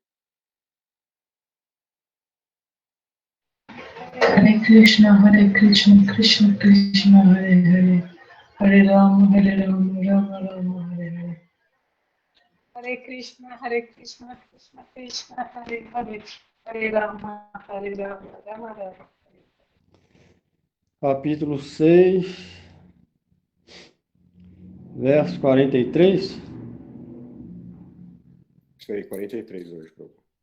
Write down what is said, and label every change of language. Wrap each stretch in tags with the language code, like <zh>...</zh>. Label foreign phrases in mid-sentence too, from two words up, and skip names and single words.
<sa>हरे कृष्ण, कृष्ण कृष्ण, हरे हरे, हरे राम, राम राम, हरे हरे. हरे कृष्ण, कृष्ण कृष्ण, हरे हरे, हरे राम, राम राम.</sa> <pt>Capítulo 6, verso 43. Isso aí, 43 hoje, Prabhu.</pt>